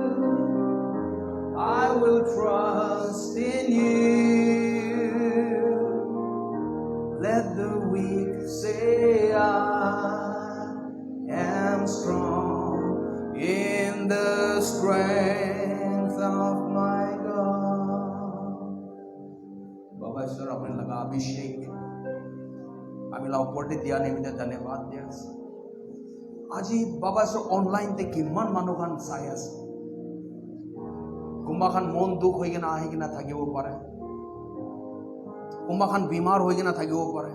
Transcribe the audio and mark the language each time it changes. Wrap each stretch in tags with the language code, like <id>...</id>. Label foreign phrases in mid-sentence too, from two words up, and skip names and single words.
<en>I will trust in you. Let the weak say I am strong in the strength of my God.</en> <nag>Baba Ishwar apne laga abhishek amila upporte diya nimite dhanyawad diya. Aji Baba Ishwar online te kimman manukhan sai ase. Kumbakhan mon dukh hoi kena ahi kena thakibo pare. Kumbakhan bimar hoi kena thakibo pare.</nag>